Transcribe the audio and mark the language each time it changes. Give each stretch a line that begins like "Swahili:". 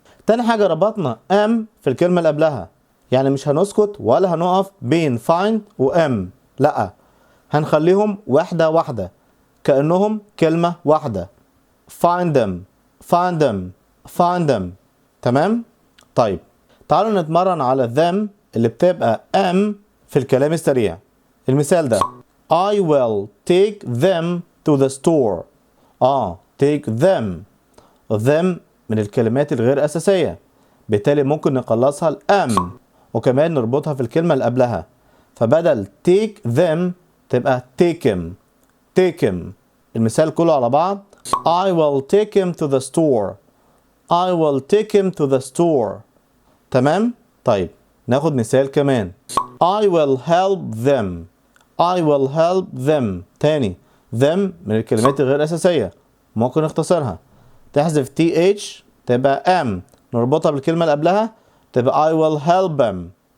Arabic: تاني حاجة ربطنا M في الكلمة اللي قبلها، يعني مش هنسكت ولا هنقف بين find و M، لا، هنخليهم واحدة واحدة كأنهم كلمة واحدة.
English: find them، find them، find them.
Arabic: تمام؟ طيب تعالوا نتمرن على them اللي بتبقى M في الكلام السريع. المثال ده
English: I will take them to the store. take them.
Arabic: them من الكلمات الغير أساسية، بالتالي ممكن نقلصها الأم وكمان نربطها في الكلمة اللي قبلها، فبدل take them تبقى take him.
English: take him.
Arabic: المثال كله على بعض
English: I will take him to the store. I will take him to the store.
Arabic: تمام؟ طيب ناخد مثال كمان
English: I will help them. I will help them.
Arabic: تاني them من الكلمات الغير أساسية، ممكن نختصرها، تحذف TH تبقى M، نربطها بالكلمة اللي قبلها تبقى
English: I will help them.